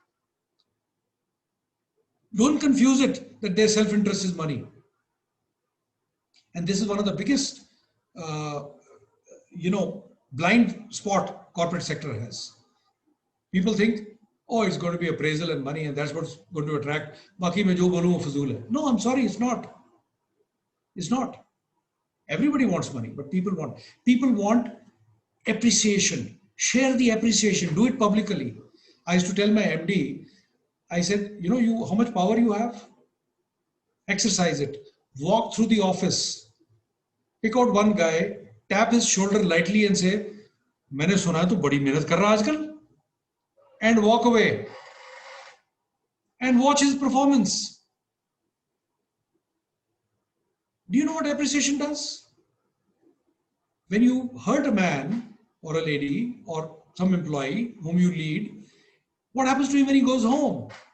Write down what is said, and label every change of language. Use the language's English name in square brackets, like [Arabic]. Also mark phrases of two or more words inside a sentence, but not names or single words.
[English] Don't confuse it that their self-interest is money. And this is one of the biggest, blind spot corporate sector has. People think, oh, it's going to be appraisal and money and that's what's going to attract. [Hindi] बाकी में जो बोलू वो फ़ज़ूल है. [English] No, I'm sorry, it's not. It's not. Everybody wants money, but people want appreciation. Share the appreciation. Do it publicly. I used to tell my MD, I said, how much power you have? Exercise it. Walk through the office. Pick out one guy, tap his shoulder lightly and say, [Hindi] मैंने सुना है तू बड़ी मेहनत कर रहा है आजकल. [English] And walk away. And watch his performance. Do you know what appreciation does? When you hurt a man or a lady or some employee whom you lead, what happens to him when he goes home?